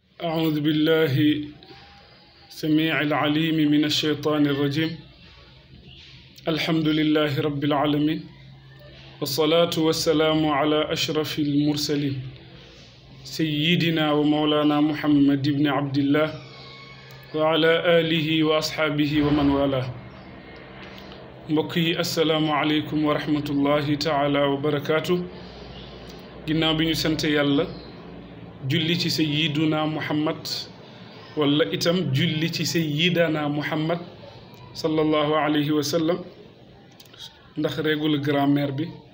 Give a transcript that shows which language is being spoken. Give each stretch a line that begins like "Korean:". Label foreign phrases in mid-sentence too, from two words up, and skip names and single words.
Arabic: أعوذ بالله سميع العليم من الشيطان الرجيم الحمد لله رب العالمين والصلاة والسلام على أشرف المرسلين سيدنا ومولانا محمد بن عبد الله وعلى آله وأصحابه ومن والاه mbokki السلام عليكم ورحمة الله تعالى وبركاته
Wolof: ginnaaw bi ñu sant yàlla julli ci
Arabic: sayyiduna muhammad wala
Wolof: itam julli ci
Arabic: sayyidana muhammad صلى الله عليه وسلم ndax
French: règle grammaire
Arabic: bi